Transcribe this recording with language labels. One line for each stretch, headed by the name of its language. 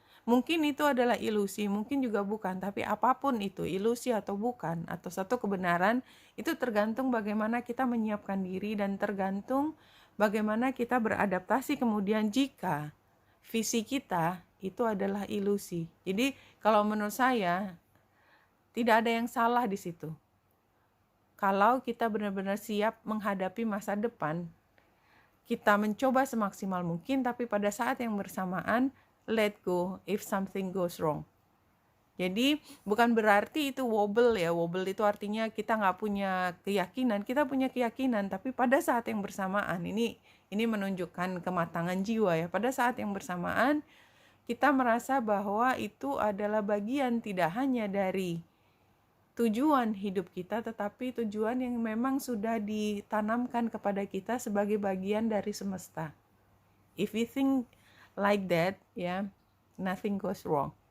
Indonesian: Mungkin itu adalah ilusi, mungkin juga bukan, tapi apapun itu, ilusi atau bukan, atau satu kebenaran, itu tergantung bagaimana kita menyiapkan diri dan tergantung bagaimana kita beradaptasi kemudian jika visi kita itu adalah ilusi. Jadi kalau menurut saya tidak ada yang salah di situ. Kalau kita benar-benar siap menghadapi masa depan, kita mencoba semaksimal mungkin, tapi pada saat yang bersamaan
English: let go if something goes wrong.
Indonesian: Jadi bukan berarti itu wobble ya. Wobble itu artinya kita nggak punya keyakinan. Kita punya keyakinan, tapi pada saat yang bersamaan, ini menunjukkan kematangan jiwa ya. Pada saat yang bersamaan, kita merasa bahwa itu adalah bagian tidak hanya dari tujuan hidup kita, tetapi tujuan yang memang sudah ditanamkan kepada kita sebagai bagian dari semesta.
English: If we think like that, ya, nothing goes wrong.